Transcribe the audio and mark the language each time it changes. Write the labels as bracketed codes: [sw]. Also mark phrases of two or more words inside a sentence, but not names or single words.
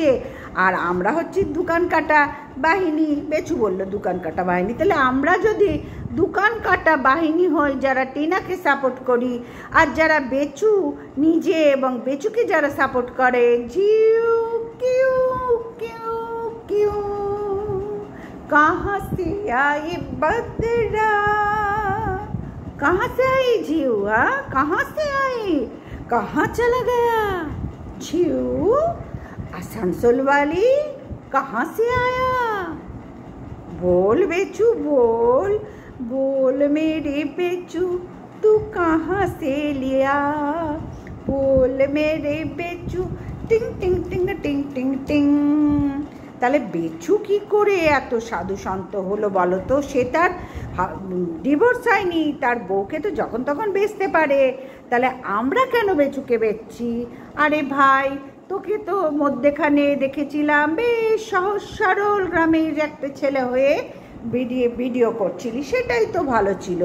[bn] আর আমরা হচ্ছি দোকান কাটা বাহিনী। বেচু বললো দোকান কাটা বাহিনী, তাহলে আমরা যদি দোকান কাটা বাহিনী হই, যারা টিনাকে সাপোর্ট করি, আর যারা বেচু নিজে এবং বেচুকে যারা সাপোর্ট করে, জিউ কিউ কিউ কিউ [hi] कहाँ से आई बदरा, कहाँ से आई झीऊ? हाँ, कहाँ से आई, कहाँ चला गया झीऊ? आसनसोल वाली कहाँ से आया? बोल बेचू, बोल मेरे बेचू, तू कहाँ से लिया? बोल मेरे बेचू, टिंग टिंग टिंग टिंग टिंग टिंग। [bn] তাহলে বেচু কি করে এত সাধু সন্ত হলো বলো তো? সে তার ডিভোর্স হয়নি, তার বউকে তো যখন তখন বেচতে পারে, তাহলে আমরা কেন বেচুকে বেচছি? আরে ভাই, তোকে তো মধ্যেখানে দেখেছিলাম বেশ সহজ সরল গ্রামের একটা ছেলে হয়ে ভিডিও করছিলি, সেটাই তো ভালো ছিল।